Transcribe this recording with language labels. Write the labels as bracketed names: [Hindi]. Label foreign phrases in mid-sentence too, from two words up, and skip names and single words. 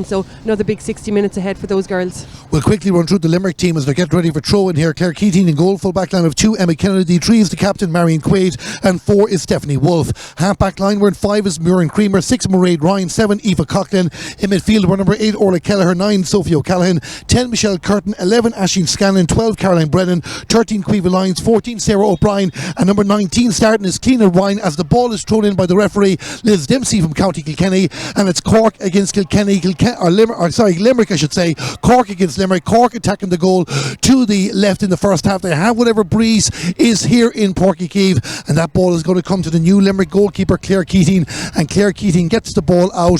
[English] So another big 60 minutes ahead for those girls. We'll quickly run through the Limerick team as they get ready for throw in here. Claire Keating in goal, full back line of 2, Emma Kennedy. 3 is the captain, Marion Quaid, and 4 is Stephanie Wolfe. Half back line were in 5 is Muireann Creamer, 6 Mairead Ryan, 7 Aoife Coughlin. In midfield were number 8 Orla Kelleher, 9 Sophie O'Callaghan, 10 Michelle Curtin, 11 Aisling Scanlon, 12 Caroline Brennan, 13 Caoimhe Lyons, 14 Sarah O'Brien, and number 19 starting is Cliona Ryan as the ball is thrown in by the referee Liz Dempsey from County Kilkenny, and it's Cork against Kilkenny, Limerick I should say. Cork against Limerick. Cork attacking the goal to the left in the first half. They have whatever breeze is here in Páirc Uí Chaoimh, and that ball is going to come to the new Limerick goalkeeper Claire Keating, and Claire Keating gets the ball out.